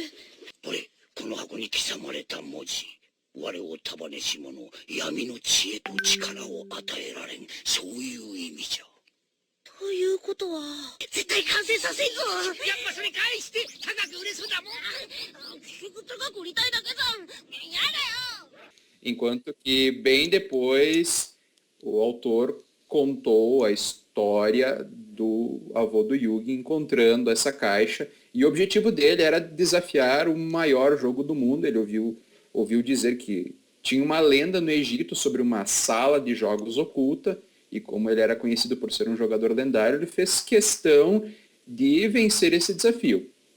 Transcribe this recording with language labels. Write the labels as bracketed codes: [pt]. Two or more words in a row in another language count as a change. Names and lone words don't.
[ja] これこの箱に刻まれた文字我を束ねし者闇の知恵と力を与えられんそういう意味じゃということは絶対完成させんぞやっぱそれ返して高く売れそうだもん高く売りたいだけじゃんやだよ [pt] Enquanto que bem depois o autor contou a história do avô do Yugi encontrando essa caixa e o objetivo dele era desafiar o maior jogo do mundo. Ele ouviu dizer que tinha uma lenda no Egito sobre uma sala de jogos oculta e como ele era conhecido por ser um jogador lendário, ele fez questão de vencer esse desafio.